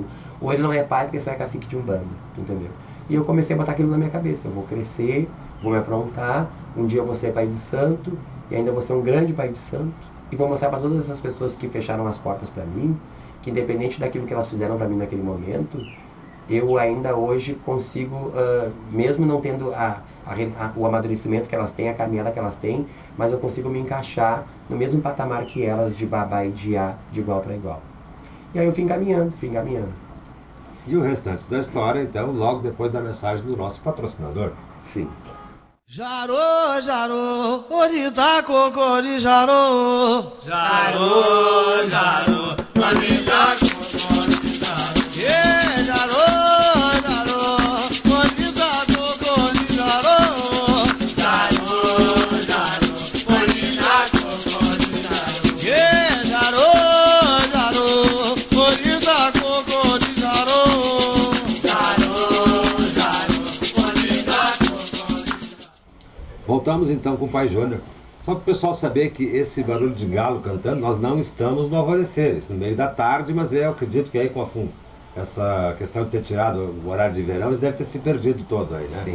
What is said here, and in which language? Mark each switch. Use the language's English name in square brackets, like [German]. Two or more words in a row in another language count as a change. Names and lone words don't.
[Portuguese] Ou ele não é pai porque só é cacique de Umbanda, entendeu? E eu comecei a botar aquilo na minha cabeça, eu vou crescer, vou me aprontar, um dia eu vou ser pai de santo, e ainda vou ser um grande pai de santo, e vou mostrar para todas essas pessoas que fecharam as portas para mim, que independente daquilo que elas fizeram para mim naquele momento, eu ainda hoje consigo, mesmo não tendo o amadurecimento que elas têm, a caminhada que elas têm, mas eu consigo me encaixar no mesmo patamar que elas, de babá e de A, de igual para igual. E aí eu fui encaminhando. E o restante da história, então, logo depois da mensagem do nosso patrocinador. Sim. [Yoruba] Jarô, jarô, orita cocori, jarô. Jarô, jarô, orita cocori, jarô. Yeah, jarô, jarô, orita cocori, jarô. Jarô, jarô, orita cocori, jarô. Yeah, jarô, jarô, orita cocori, jarô. [Portuguese] Voltamos então com o Pai Júnior. Só para o pessoal saber que esse barulho de galo cantando, nós não estamos no alvorecer, isso no meio da tarde, mas eu acredito que aí com essa questão de ter tirado o horário de verão, eles devem ter se perdido todo aí, né?